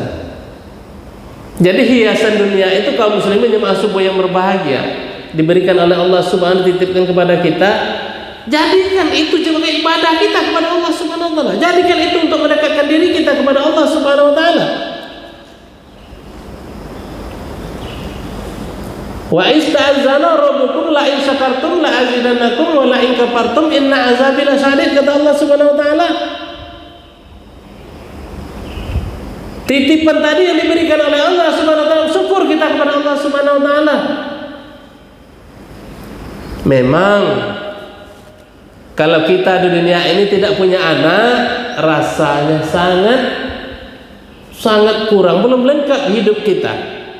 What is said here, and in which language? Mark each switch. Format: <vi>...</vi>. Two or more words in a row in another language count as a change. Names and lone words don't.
<id>Jadi hiasan dunia itu kaum muslimin jemaah subuh yang berbahagia diberikan oleh Allah</id> <ar>سبحانه وتعالى,</ar> <id>dititipkan kepada kita. Jadikan itu sebagai ibadah kita kepada Allah</id> <ar>سبحانه وتعالى.</ar> <id>Jadikan itu untuk mendekatkan diri kita kepada Allah</id> <ar>سبحانه وتعالى. وإذ تأذن ربكم لئن شكرتم لأزيدنكم ولئن كفرتم إن عذابي لشديد, kata Allah سبحانه وتعالى.</ar> <id>Titipan tadi yang diberikan oleh Allah</id> <ar>سبحانه وتعالى,</ar> <id>syukur kita kepada Allah</id> <ar>سبحانه وتعالى.</ar> <id>Memang kalau kita di dunia ini tidak punya anak, rasanya sangat kurang, belum lengkap hidup kita.</id>